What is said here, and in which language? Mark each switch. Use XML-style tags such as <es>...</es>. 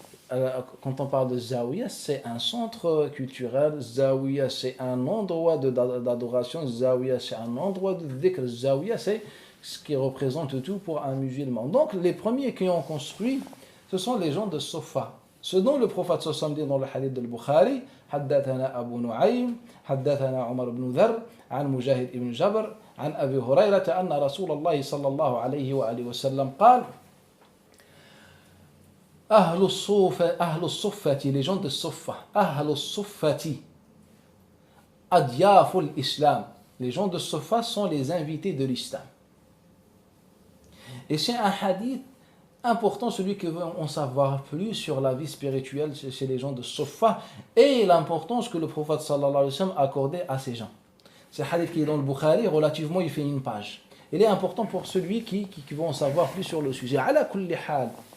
<fr>Quand on parle de zawiya, c'est un centre culturel. Zawiya, c'est un endroit d'adoration. Zawiya, c'est un endroit de dhikr. Zawiya, c'est ce qui représente tout pour un musulman. Donc, les premiers qui ont construit, ce sont les gens de Sofa.</fr> <ar>Ce dont le prophète sallallahu dit dans le hadith de Bukhari, حدثنا أبو نعيم حدثنا عمر بن ذر عن مجاهد بن جبر عن أبي هريرة أن رسول الله صلى الله عليه وآله وسلم قال أهل الصفة</ar> <fr>les gens de Sofa</fr> <ar>أهل الصفة أضياف الإسلام</ar> <fr>les gens de Sofa sont les invités de l'islam. Et c'est un hadith important, celui qui veut en savoir plus sur la vie spirituelle chez les gens de Sofa et l'importance que le prophète sallallahu alayhi wa sallam accordait à ces gens. C'est un hadith qui est dans le Bukhari, relativement il fait une page. Il est important pour celui qui veut en savoir plus sur le sujet.</fr> <ar>Ala kulli hal.</ar>